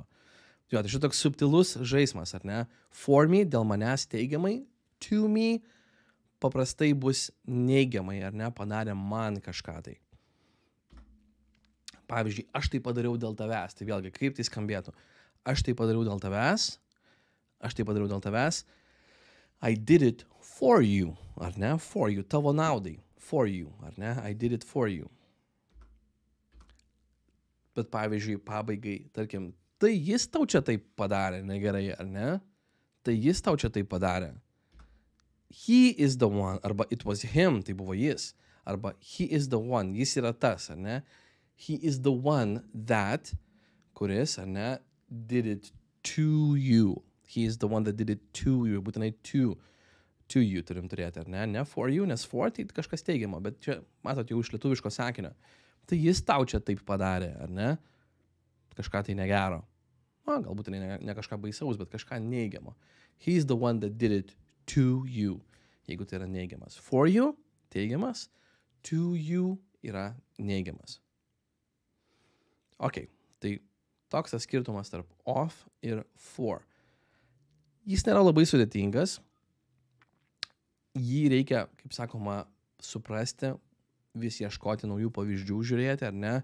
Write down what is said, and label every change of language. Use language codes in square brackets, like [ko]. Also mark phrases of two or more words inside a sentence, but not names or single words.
[lt] Jo, tai šitoks subtilus žaismas, ar ne? [en] For me, [lt] dėl manęs teigiamai, [en] to me, [lt] paprastai bus neigiamai, ar ne, padarė man kažką tai. Pavyzdžiui, aš tai padariau dėl tavęs, tai vėlgi, kaip tai skambėtų. Aš tai padariau dėl tavęs, [en] I did it for you, [lt] ar ne, [en] for you, [lt] tavo naudai, [en] for you, [lt] ar ne, [en] I did it for you. [lt] Bet pavyzdžiui, pabaigai, tarkim, tai jis tau čia taip padarė, negerai, ar ne? Tai jis tau čia taip padarė. [en] He is the one, arba it was him, [lt] tai buvo jis, arba [en] he is the one, [lt] jis yra tas, ar ne? [en] He is the one that, [lt] kuris, ar ne, [en] did it to you. He is the one that did it to you, būtinai to you [lt] turim turėti, ar ne? [en] Ne for you, [lt] nes for tai kažkas teigiama, bet čia, matot, jau iš lietuviško sakinio. Tai jis tau čia taip padarė, ar ne? Kažką tai negero. Na, galbūt ne kažką baisaus, bet kažką neigiamo. [en] He is the one that did it to you, [lt] jeigu tai yra neigiamas. [en] For you, teigiamas, to you [lt] yra neigiamas. Ok, tai toks tas skirtumas tarp of ir for. Jis nėra labai sudėtingas, jį reikia, kaip sakoma, suprasti, vis ieškoti naujų pavyzdžių žiūrėti, ar ne?